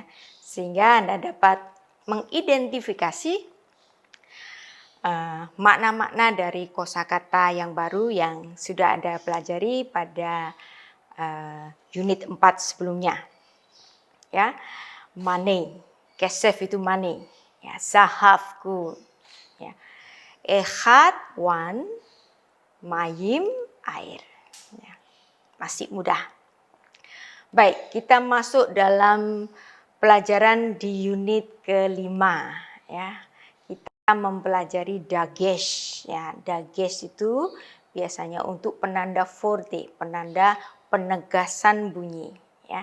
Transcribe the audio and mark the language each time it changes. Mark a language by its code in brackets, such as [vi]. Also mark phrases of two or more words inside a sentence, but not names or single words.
[id] Sehingga Anda dapat mengidentifikasi makna-makna dari kosakata yang baru yang sudah Anda pelajari pada unit 4 sebelumnya, ya. Money, kesef itu money, ya. Sahaf gold, ya. Echad one, mayim air, ya. Masih mudah. Baik, kita masuk dalam pelajaran di unit kelima, ya. Kita mempelajari dagesh, ya. Dagesh itu biasanya untuk penanda forte, penanda penegasan bunyi, ya.